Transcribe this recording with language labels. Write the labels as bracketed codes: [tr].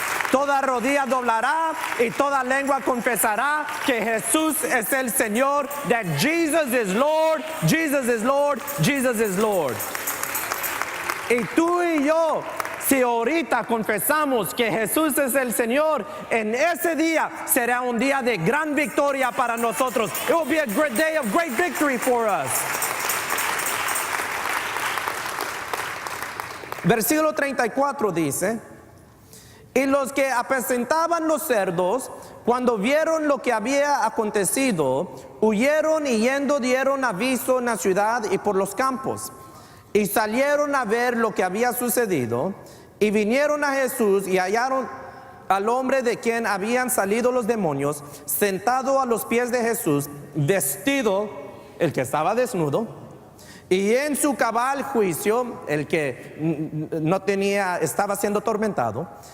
[es] Toda rodilla doblará y toda lengua confesará que Jesús es el Señor, [en] that Jesus is Lord, [es] Jesus is Lord, Jesus is Lord. Y tú y yo, si ahorita confesamos que Jesús es el Señor, en ese día será un día de gran victoria para nosotros. [en] It will be a great day of great victory for us. [es] Versículo 34 dice, y los que apacentaban los cerdos, cuando vieron lo que había acontecido, huyeron y yendo dieron aviso en la ciudad y por los campos. Y salieron a ver lo que había sucedido, y vinieron a Jesús y hallaron al hombre de quien habían salido los demonios, sentado a los pies de Jesús, vestido, el que estaba desnudo, y en su cabal juicio, el que no tenía, estaba siendo atormentado.